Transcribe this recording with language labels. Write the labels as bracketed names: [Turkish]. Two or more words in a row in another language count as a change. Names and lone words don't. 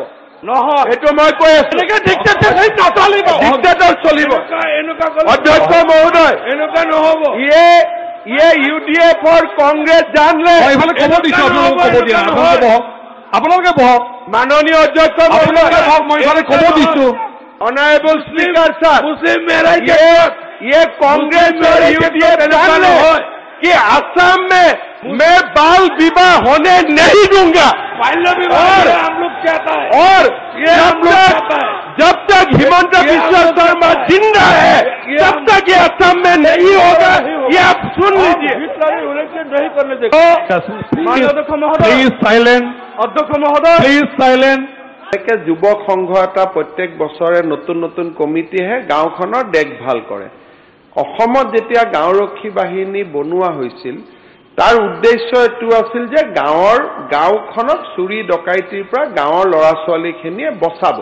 [Assamese] নহয়, এইটো মই কৈ আছো, ডিক্টেটৰ চলিব। অধ্যক্ষ মহোদয়, এনেকুৱা নহব। UDF কংগ্ৰেছ জানলে আপোনালোকে বহক। মাননীয় অধ্যক্ষ মহোদয়, মই ক'ব দিছো। [English] Honourable Speaker sir, [Hindi] ये कांग्रेस और UDF जानले कि असम में मैं बाल विवाह होने नहीं दूंगा। और जब तक हिमंत बिश्व शर्मा जिंदा है, तब तक ये असम में नहीं होगा। ये आप सुन लीजिए। नहीं करने देगा। [English] please silent. [Hindi] अध्यक्ष महोदय, [English] please silent. [Assamese] যুৱক সংঘ এটা প্ৰত্যেক বছৰে নতুন নতুন কমিটিহে গাঁওখনৰ দেখভাল কৰে। অসমত যেতিয়া গাঁওৰক্ষী বাহিনী বনোৱা হৈছিল, তাৰ উদ্দেশ্য এইটো আছিল যে গাঁওখনক চুৰি ডকাইতিৰ পৰা গাঁৱৰ ল'ৰা ছোৱালীখিনিয়ে বচাব।